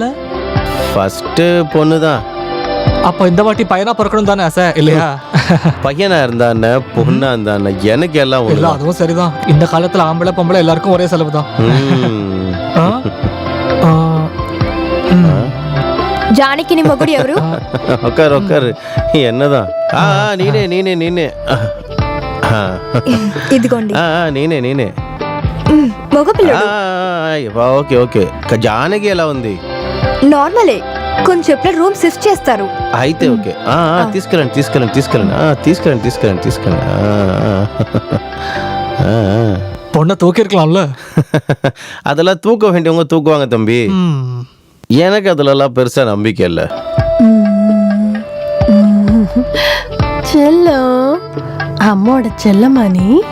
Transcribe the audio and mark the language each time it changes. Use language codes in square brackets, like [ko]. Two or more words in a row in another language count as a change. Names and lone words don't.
[ta] ஃபர்ஸ்ட் பொண்ணுதான். அப்போ இந்த வாட்டி பையனா பிறக்கணும் தானே ஆசை இல்லையா? பையனா இருந்தானே பொண்ணா இருந்தானே எனக்கு எல்லாம் இல்ல, அதுவும் சரிதான். இந்த காலத்துல ஆம்பளை பொம்பளை எல்லாருக்கும் ஒரே செலவு தான். [te] జానకి నీ మొగుడు ఎవరు? ఒక్కరు ఎన్నదా నేనే ఇదిగోండి. నేనే మగపిల్లడు. ఓకే. జానకి ఎలా ఉంది? నార్మలే, కొంచెం ఎప్పుడు [en] room shift [te] చేస్తారు. అయితే ఓకే. తీసుకెళ్ళండి. [ta] பொண்ணை தூக்கி இருக்கலாம்ல. அதெல்லாம் தூக்க வேண்டியவங்க தூக்குவாங்க தம்பி. எனக்கு அதுலலாம் பெருசா நம்பிக்கை இல்லை. செல்லம், அம்மோட செல்லமானி.